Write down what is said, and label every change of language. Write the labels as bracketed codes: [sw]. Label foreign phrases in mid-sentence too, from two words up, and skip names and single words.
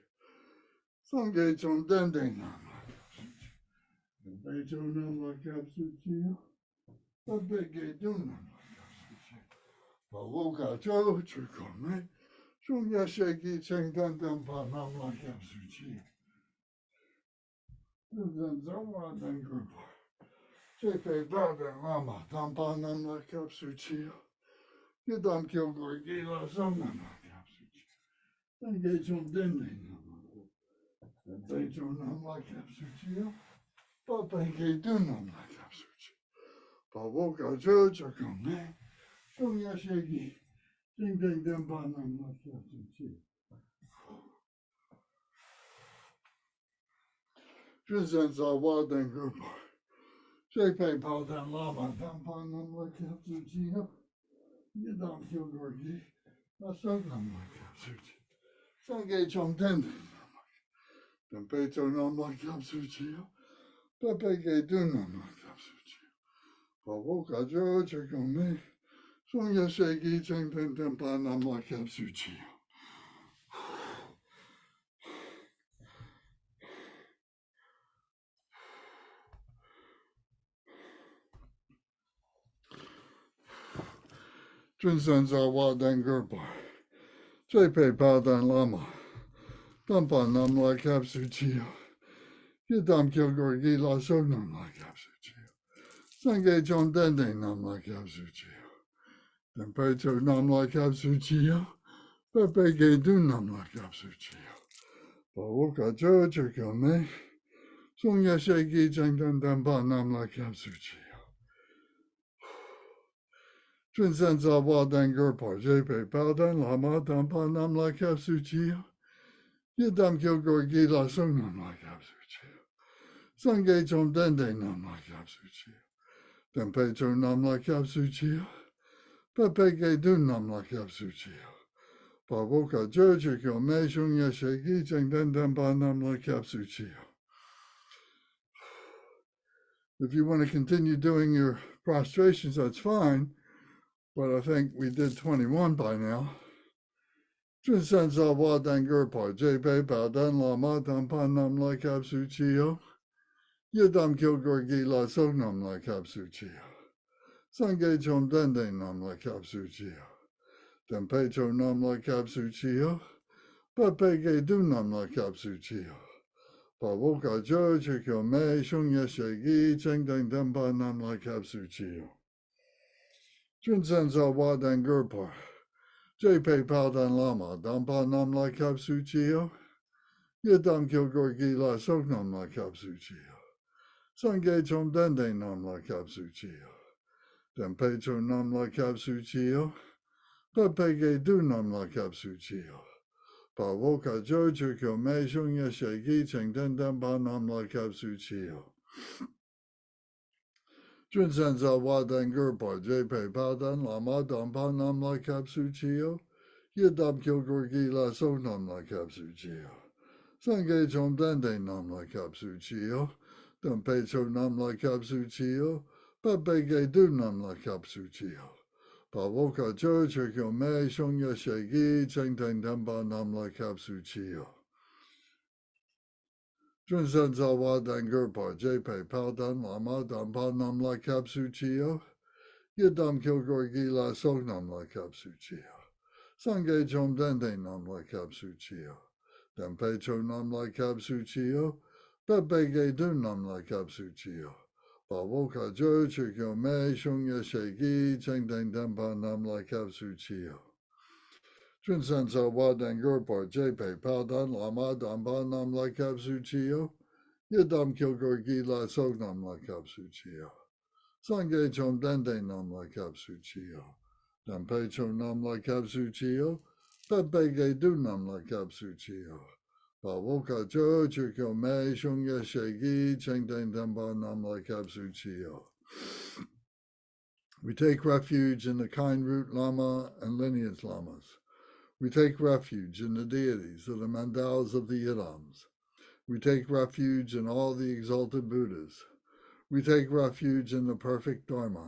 [bo] སངས་རྒྱས་བཅོམ་ལྡན་འདས་རྣམས་ལ་སྐྱབས་སུ་མཆིའོ. པའི་ཆོས་རྣམས་ལ་སྐྱབས་སུ་མཆིའོ. འཕགས་པའི་དགེ་འདུན་རྣམས་ལ་སྐྱབས་སུ་མཆིའོ. དཔའ་བོ་མཁའ་འགྲོ་ཆོས་སྐྱོང་སྲུང་མ། ཡེ་ཤེས་ཀྱི་སྤྱན་ལྡན་པ་རྣམས་ལ་སྐྱབས་སུ་མཆིའོ. དྲིན་ཅན་བ་དང་བརྒྱུད་པ. བཅས་པ་དཔལ་ལྡན་བླ་མ. དམ་པ་རྣམས་ལ་སྐྱབས་སུ་མཆིའོ། ཡི་དམ་དཀྱིལ་འཁོར་གྱི་ལྷ་ཚོགས་རྣམས་ལ་སྐྱབས་སུ་མཆིའོ. སངས་རྒྱས་བཅོམ་ལྡན་འདས་རྣམས་ལ་སྐྱབས་སུ་མཆིའོ. པའི་ཆོས་རྣམས་ལ་སྐྱབས་སུ་མཆིའོ. འཕགས་པའི་དགེ་འདུན་རྣམས་ལ་སྐྱབས་སུ་མཆིའོ. དཔའ་བོ་མཁའ་འགྲོ་ཆོས་སྐྱོང་སྲུང་མ། ཡེ་ཤེས་ཀྱི་སྤྱན་དང་ལྡན་པ་རྣམས་ལ་སྐྱབས་སུ་མཆིའོ. དྲིན་ཅན་རྩ་བ་དང་བརྒྱུད་པ. བཅས་པ་དཔལ་ལྡན་བླ་མ. དམ་པ་རྣམས་ལ་སྐྱབས་སུ་མཆིའོ། ཡི་དམ་དཀྱིལ་འཁོར་གྱི་ལྷ་ཚོགས་རྣམས་ལ་སྐྱབས་སུ་མཆིའོ. སངས་རྒྱས་བཅོམ་ལྡན་འདས་རྣམས་ལ་སྐྱབས. དམ་པའི་ཆོས་རྣམས་ལ་སྐྱབས་སུ་མཆིའོ། འཕགས་པའི་དགེ་འདུན་རྣམས་ལ་སྐྱབས་སུ་མཆིའོ. དཔའ་བོ་མཁའ་འགྲོ་ཆོས་སྐྱོང་སྲུང་མ། ཡེ་ཤེས་ཀྱི་སྤྱན་དང་ལྡན་པ་རྣམས་ལ་སྐྱབས་སུ་མཆིའོ. དྲིན་ཅན་རྩ་བ་དང་བརྒྱུད་པ. བཅས་པ་དཔལ་ལྡན་བླ་མ. དམ་པ་རྣམས་ལ་སྐྱབས་སུ་མཆིའོ། ཡི་དམ་དཀྱིལ་འཁོར་གྱི་ལྷ་ཚོགས་རྣམས་ལ་སྐྱབས་སུ་མཆིའོ. སངས་རྒྱས་བཅོམ་ལྡན་འདས་རྣམས་ལ་སྐྱབས་སུ་མཆིའོ. དམ་པའི་ཆོས་རྣམས་ལ་སྐྱབས་སུ་མཆིའོ། འཕགས་པའི་དགེ་འདུན་རྣམས་ལ་སྐྱབས་སུ་མཆིའོ. དཔའ་བོ་མཁའ་འགྲོ་ཆོས་སྐྱོང་སྲུང་མ། ཡེ་ཤེས་ཀྱི་སྤྱན་དང་ལྡན་པ་རྣམས་ལ་སྐྱབས་སུ་མཆིའོ. དྲིན་ཅན་རྩ་བ་དང་བརྒྱུད་པ. བཅས་པ་དཔལ་ལྡན་བླ་མ. དམ་པ་རྣམས་ལ་སྐྱབས་སུ་མཆིའོ། ཡི་དམ་དཀྱིལ་འཁོར་གྱི་ལྷ་ཚོགས་རྣམས་ལ་སྐྱབས་སུ་མཆིའོ. སངས་རྒྱས་བཅོམ་ལྡན་འདས་རྣམས་ལ་སྐྱབས་སུ་མཆིའོ. དམ་པའི་ཆོས་རྣམས་ལ་སྐྱབས་སུ་མཆིའོ། འཕགས་པའི་དགེ་འདུན་རྣམས་ལ་སྐྱབས་སུ་མཆིའོ. དཔའ་བོ་མཁའ་འགྲོ་ཆོས་སྐྱོང་སྲུང་མ་ཡེ་ཤེས་ཀྱི་སྤྱན་དང་ལྡན་པ་རྣམས་ལ་སྐྱབས་སུ་མཆིའོ. [en] If you want to continue doing your prostrations, that's fine. But I think we did 21 by now. [bo] དྲིན་ཅན་རྩ་བ་དང་བརྒྱུད་པ. བཅས་པ་དཔལ་ལྡན་བླ་མ. དམ་པ་རྣམས་ལ་སྐྱབས་སུ་མཆིའོ། ཡི་དམ་དཀྱིལ་འཁོར་གྱི་ལྷ་ཚོགས་རྣམས་ལ་སྐྱབས་སུ་མཆིའོ. སངས་རྒྱས་བཅོམ་ལྡན་འདས་རྣམས་ལ་སྐྱབས་སུ་མཆིའོ. དམ་པའི་ཆོས་རྣམས་ལ་སྐྱབས་སུ་མཆིའོ. འཕགས་པའི་དགེ་འདུན་རྣམས་ལ་སྐྱབས་སུ་མཆིའོ། དཔའ་བོ་མཁའ་འགྲོ་ཆོས་སྐྱོང་སྲུང་མ་ཡེ་ཤེས་ཀྱི་སྤྱན་དང་ལྡན་པ་རྣམས་ལ་སྐྱབས་སུ་མཆིའོ. དྲིན་ཅན་རྩ་བ་དང་བརྒྱུད་པ. བཅས་པ་དཔལ་ལྡན་བླ་མ. དམ་པ་རྣམས་ལ་སྐྱབས་སུ་མཆིའོ། ཡི་དམ་དཀྱིལ་འཁོར་གྱི་ལྷ་ཚོགས་རྣམས་ལ་སྐྱབས་སུ་མཆིའོ. སངས་རྒྱས་བཅོམ་ལྡན་འདས་རྣམས་ལ་སྐྱབས་སུ་མཆིའོ. དམ་པའི་ཆོས་རྣམས་ལ་སྐྱབས་སུ་མཆིའོ. འཕགས་པའི་དགེ་འདུན་རྣམས་ལ་སྐྱབས་སུ་མཆིའོ. དཔའ་བོ་མཁའ་འགྲོ་ཆོས་སྐྱོང་སྲུང་མ་ཡེ་ཤེས་ཀྱི་སྤྱན་དང་ལྡན་པ་རྣམས་ལ་སྐྱབས་སུ་མཆིའོ. དྲིན་ཅན་རྩ་བ་དང་བརྒྱུད་པ. བཅས་པ་དཔལ་ལྡན་བླ་མ. དམ་པ་རྣམས་ལ་སྐྱབས་སུ་མཆིའོ། ཡི་དམ་དཀྱིལ་འཁོར་གྱི་ལྷ་ཚོགས་རྣམས་ལ་སྐྱབས་སུ་མཆིའོ. སངས་རྒྱས་བཅོམ་ལྡན་འདས་རྣམས་ལ་སྐྱབས་སུ་མཆིའོ. དམ་པའི་ཆོས་རྣམས་ལ་སྐྱབས་སུ་མཆིའོ། འཕགས་པའི་དགེ་འདུན་རྣམས་ལ་སྐྱབས་སུ་མཆིའོ. དཔའ་བོ་མཁའ་འགྲོ་ཆོས་སྐྱོང་སྲུང་མ་ཡེ་ཤེས་ཀྱི་སྤྱན་དང་ལྡན་པ་རྣམས་ལ་སྐྱབས་སུ་མཆིའོ. དྲིན་ཅན་རྩ་བ་དང་བརྒྱུད་པ. བཅས་པ་དཔལ་ལྡན་བླ་མ. དམ་པ་རྣམས་ལ་སྐྱབས་སུ་མཆིའོ། ཡི་དམ་དཀྱིལ་འཁོར་གྱི་ལྷ་ཚོགས་རྣམས་ལ་སྐྱབས་སུ་མཆིའོ. སངས་རྒྱས་བཅོམ་ལྡན་འདས་རྣམས་ལ་སྐྱབས་སུ་མཆིའོ། དམ་པའི་ཆོས་རྣམས་ལ་སྐྱབས་སུ་མཆིའོ. འཕགས་པའི་དགེ་འདུན་རྣམས་ལ་སྐྱབས་སུ་མཆིའོ། དཔའ་བོ་མཁའ་འགྲོ་ཆོས་སྐྱོང་སྲུང་མ་ཡེ་ཤེས་ཀྱི་སྤྱན་དང་ལྡན་པ་རྣམས་ལ་སྐྱབས་སུ་མཆིའོ. དྲིན་ཅན་རྩ་བ་དང་བརྒྱུད་པར་བཅས་པ་དཔལ་ལྡན་བླ་མ་དམ་པ་རྣམས་ལ་སྐྱབས་སུ་མཆིའོ. ཡི་དམ་དཀྱིལ་འཁོར་གྱི་ལྷ་ཚོགས་རྣམས་ལ་སྐྱབས་སུ་མཆིའོ. སངས་རྒྱས་བཅོམ་ལྡན་འདས་རྣམས་ལ་སྐྱབས་སུ་མཆིའོ. དམ་པའི་ཆོས་རྣམས་ལ་སྐྱབས་སུ་མཆིའོ། འཕགས་པའི་དགེ་འདུན་རྣམས་ལ་སྐྱབས་སུ་མཆིའོ. དཔའ་བོ་མཁའ་འགྲོ་ཆོས་སྐྱོང་སྲུང་མ་ཡེ་ཤེས་ཀྱི་སྤྱན་དང་ལྡན་པ་རྣམས་ལ་སྐྱབས་སུ་མཆིའོ. [en] We take refuge in the kind root lama and lineage lamas. We take refuge in the deities of the mandalas of the yidams. We take refuge in all the exalted Buddhas. We take refuge in the perfect Dharma.